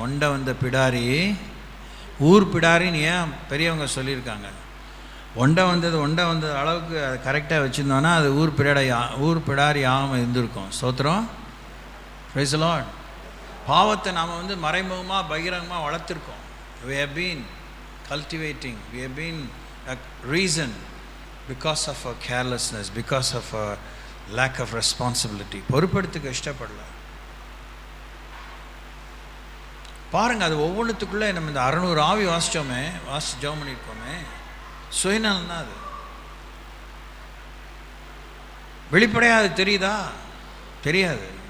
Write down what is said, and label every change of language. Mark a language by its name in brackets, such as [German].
[Tamil] ஒண்டை வந்த பிடாரி ஊர் பிடாரின்னு ஏன் பெரியவங்க சொல்லியிருக்காங்க. ஒண்டை வந்தது அளவுக்கு அதை கரெக்டாக வச்சுருந்தோன்னா அது ஊர் பிடாரி ஆகாமல் இருந்திருக்கும். ஸ்தோத்திரம், [English] Praise the lord. [Tamil] பாவத்தை நாம் மறைமுகமாக பகிரங்கமாக வளர்த்துருக்கோம். [English] we have been cultivating, we have been a reason because of our carelessness, because of our lack of responsibility. [Tamil] பொறுப்பெடுத்துக்க இஷ்டப்படல. பாருங்கள், அது ஒவ்வொன்றுத்துக்குள்ளே நம்ம இந்த 600 ஆவி வாசித்து ஜெபம் பண்ணியிருக்கோமே, சுயநலம் தான் அது. வெளிப்படையாக அது தெரியுதா? தெரியாது.